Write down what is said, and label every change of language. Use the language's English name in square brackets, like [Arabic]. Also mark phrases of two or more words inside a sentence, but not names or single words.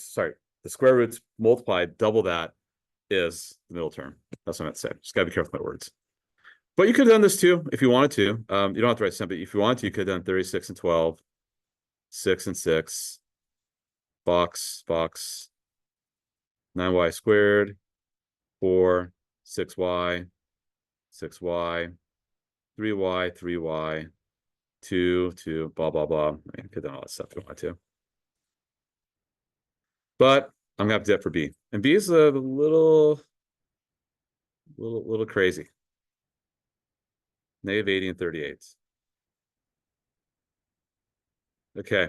[English] Sorry. The square roots multiplied, double that is the middle term. That's what I meant to say. Just got to be careful with my words. But you could have done this too if you wanted to. You don't have to write something. If you wanted to, you could have done 36 and 12, 6 and 6, box, 9y squared, 4, 6y, 6y, 3y, 3y, 2, blah, blah, blah. I mean, you could have done all that stuff if you wanted to. But I'm gonna have to do that for B. And B is a little crazy. Negative 80 and 38. Okay.